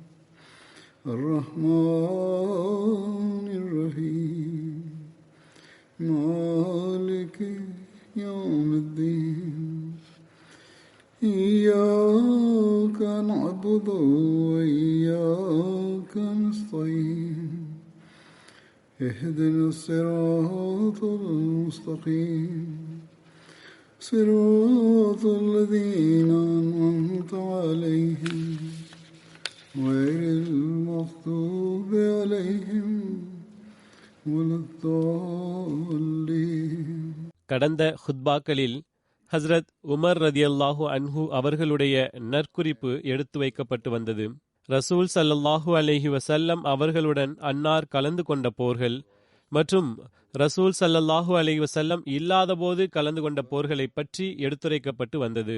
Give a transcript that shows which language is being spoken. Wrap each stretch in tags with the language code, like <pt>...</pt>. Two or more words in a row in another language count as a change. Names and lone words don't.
<ar>الرحمن الرحيم مالك يوم الدين إياك نعبد وإياك نستعين اهدنا الصراط المستقيم صراط الذين أنعمت عليهم غير المغضوب عليهم ولا الضالين.</ar> <ta>கடந்த ஹுத்பாக்களில் ஹஸ்ரத் உமர்</ta> <ar>رضي الله عنه</ar> <ta>அவர்களுடைய நற்குறிப்பு எடுத்து வைக்கப்பட்டு வந்தது. ரசூல்</ta> <ar>صلى الله عليه وسلم</ar> <ta>அவர்களுடன் அன்னார் கலந்து கொண்ட போர்கள் மற்றும் ரசூல்</ta> <ar>صلى الله عليه وسلم</ar> <ta>இல்லாதபோது கலந்து கொண்ட போர்களை பற்றி எடுத்துரைக்கப்பட்டு வந்தது.</ta>